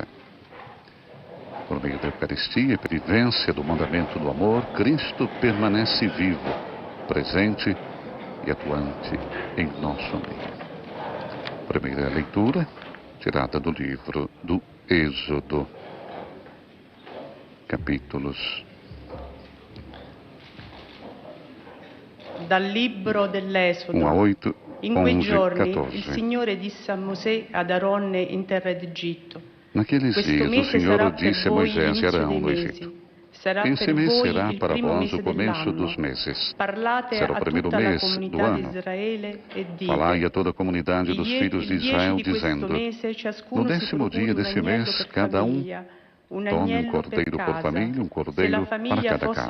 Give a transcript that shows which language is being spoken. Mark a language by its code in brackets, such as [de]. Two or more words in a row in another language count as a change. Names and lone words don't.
[pt] Por meio da Eucaristia e vivência do mandamento do amor, Cristo permanece vivo, presente e atuante em nosso meio. Primeira leitura, tirada do livro do Êxodo, capítulos. [it] Dal libro dell'Esodo. [pt] 1 a 8. [it] In quei 11, giorni 14. il Signore disse a Mosè ad Aronne in terra d'Egitto: [pt] Naqueles dias o Senhor disse a Moisés e Arão no Egito: Esse mês será para vós o começo dos meses. Será o primeiro mês do ano. Falai a toda a comunidade dos filhos de Israel, dizendo: No 10º dia desse mês, cada um Tome um cordeiro por família, um cordeiro para cada casa.